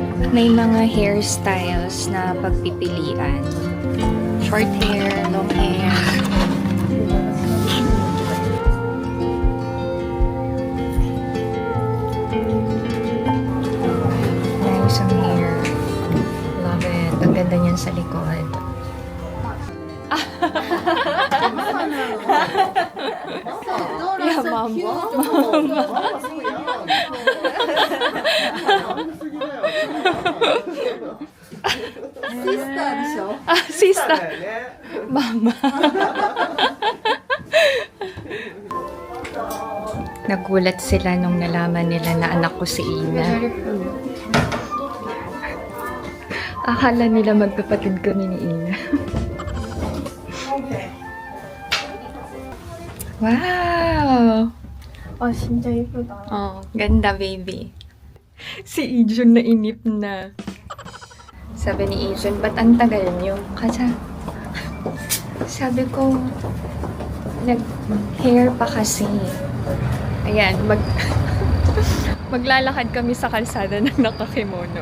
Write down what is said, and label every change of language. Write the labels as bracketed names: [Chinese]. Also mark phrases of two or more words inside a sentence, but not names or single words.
[Filipino] May mga hairstyles na pagpipilian. [English] Short hair, long hair. Nice ang hair. Love it. [Filipino] Ang ganda niyan sa likod. [English] Yeah, mama. Sister. Mama. [Filipino] Nagulat sila nung nalaman nila na anak ko si Ina. Akala nila magkapatid kami ni Ina. Wow! [Korean] 진짜 예쁘다. [Filipino] Oh, ganda baby. Si Ijun na inip na. Sabi ni Ijun, ba't ang tagal niyo? Kasi sabi ko, nag-hair pa kasi. Ayan, maglalakad kami sa kalsada na nakakimono.